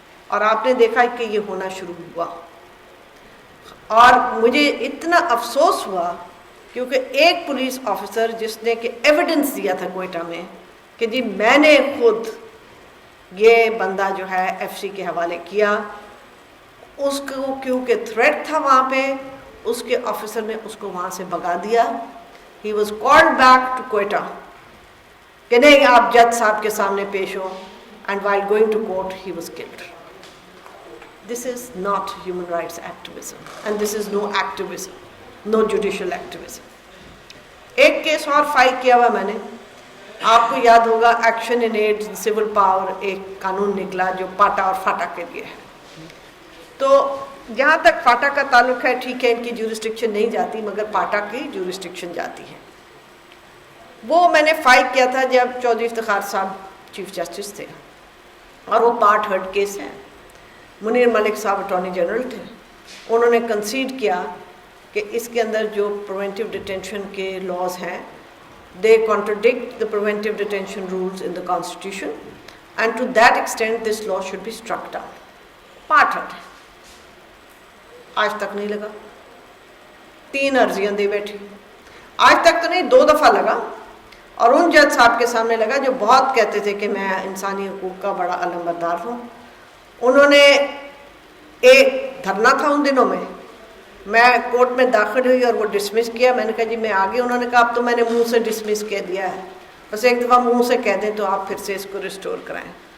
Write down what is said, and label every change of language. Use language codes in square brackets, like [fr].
[ur] اور آپ نے دیکھا کہ یہ ہونا شروع ہوا. اور مجھے اتنا افسوس ہوا کیونکہ ایک پولیس آفیسر جس نے کہ ایویڈنس دیا تھا کوئٹہ میں کہ جی میں نے خود یہ بندہ جو ہے FC کے حوالے کیا، اس کو کیونکہ تھریٹ تھا وہاں پہ، اس کے آفیسر نے اس کو وہاں سے بھگا دیا. [en] he was called back to Quetta [ur] کہ نہیں آپ جج صاحب کے سامنے پیش ہو، [en] And while going to court he was killed. This is not human rights activism, and this is no activism, no judicial activism. [ur] ایک کیس اور فائل کیا ہوا میں نے، آپ کو یاد ہوگا action in add civil power, ایک قانون نکلا جو پاٹا اور فاٹا کے لیے ہے. تو جہاں تک پاٹا کا تعلق ہے ٹھیک ہے، ان کی جورسڈکشن نہیں جاتی، مگر پاٹا کی جورسڈکشن جاتی ہے. وہ میں نے فائل کیا تھا جب چودھری افتخار صاحب چیف جسٹس تھے، اور وہ پارٹ ہرڈ کیس ہے. منیر ملک صاحب اٹارنی جنرل تھے. انہوں نے کنسیڈ کیا کہ اس کے اندر جو پریونٹیو ڈیٹینشن کے لاز ہیں [en] they contradict the preventive detention rules in the constitution, and to that extent this law should be struck down. [ur] Part ہے. آج تک نہیں لگا. 3 عرضیاں دے بیٹھی. آج تک تو نہیں، 2 دفعہ لگا. اور ان جج صاحب کے سامنے لگا جو بہت کہتے تھے کہ میں انسانی حقوق کا بڑا علمبردار ہوں. انہوں نے ایک دھرنا تھا ان دنوں میں کورٹ میں داخل ہوئی اور وہ ڈسمس کیا. میں نے کہا جی میں آگے. انہوں نے کہا اب تو میں نے منہ سے ڈسمس کہہ دیا ہے, بس ایک دفعہ منہ سے کہہ دیں تو آپ پھر سے اس کو ریسٹور کرائیں.